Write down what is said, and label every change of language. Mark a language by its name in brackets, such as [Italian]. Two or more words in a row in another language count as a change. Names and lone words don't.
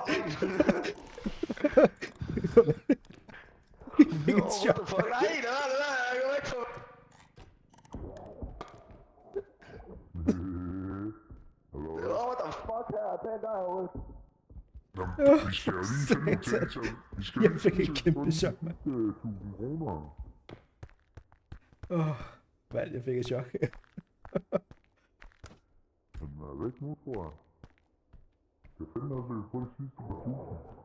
[Danish] Et chok. [English] What the fuck? [Danish] Nej, det var, jeg går væk fra. [English] What the fuck [Danish] her? Den der herude. Jamen, vi skal jo lige finde nogle ting, så vi skal jo Jeg lige fik finde et til kæmpe chok, mand. 1000 kroner. Mand, jeg fik et chok. Den er væk nu, tror jeg. Jeg finder noget, vi kan få det sidste på 1000.